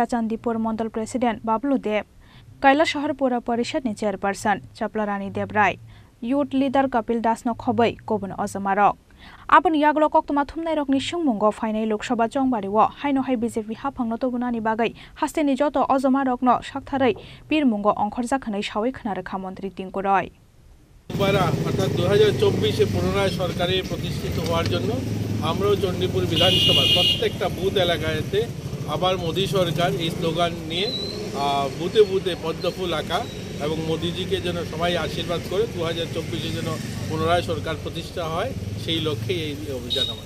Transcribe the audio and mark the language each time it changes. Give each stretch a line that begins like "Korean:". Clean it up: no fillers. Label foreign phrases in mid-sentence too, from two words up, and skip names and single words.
Kok Borok: Chandipur Mandal President Bablu Dev Kaila Shahar Pura Parishad ni Chairperson Chaplarani Dev Rai Youth Leader Kapil Das no khobai Kobun Ozamarok Abon yaglo koktoma thumnai rokni sungmungo fainai Lok Sabha chongbariwo haino hai BJP haphangno tobunani bagai hasteni joto Ozamarokno saktharai pirmungo ongkhorja khanai sawi khana rakha Mantri Tinku Roy
Bangla: অর্থাৎ 2024 পুনরায় সরকারে প্রতিষ্ঠিত হওয়ার জন্য আমরাও চণ্ডীপুর বিধানসভা প্রত্যেকটা বুথ এলাকাতে আবার মোদি সরকার এই স্লোগান নিয়ে বুথে বুথে পদ্মফুল আঁকা এবং মোদিজিকে যেন সবাই আশীর্বাদ করে 2024 যেন পুনরায় সরকার প্রতিষ্ঠা হয় সেই লক্ষ্যে এই অভিযান আমাদের।